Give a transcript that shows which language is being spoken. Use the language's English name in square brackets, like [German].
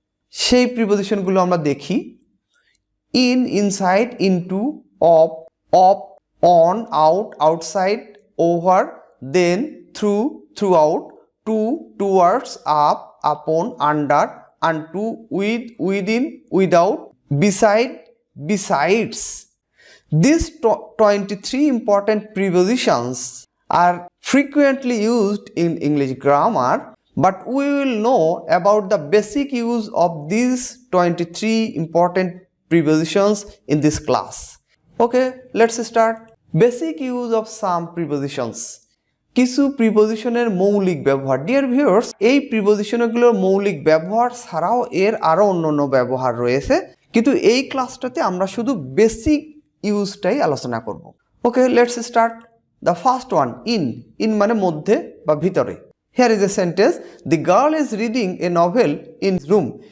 [Bangla] সেই প্রিপজিশনগুলো আমরা দেখি। [English] In, inside, into, of, on, out, outside, over, then, through, throughout, to, towards, up, upon, under, unto, with, within, without, beside, besides. These 23 important prepositions are frequently used in English grammar, but we will know about the basic use of these 23 important prepositions in this class. Okay, let's start. Basic use of some prepositions. [Bangla] কিছু প্রিপজিশনের মৌলিক ব্যবহার। Dear viewers, এই প্রিপজিশনগুলোর মৌলিক ব্যবহার ছাড়াও এর আরও অন্যান্য ব্যবহার রয়েছে, কিন্তু এই ক্লাসটাতে আমরা শুধু বেসিক ইউজটাই আলোচনা করব। [English] Okay, let's start. The first one, in [Bangla] মানে মধ্যে বা ভিতরে। [English] Here is a sentence, the girl is reading a novel in room.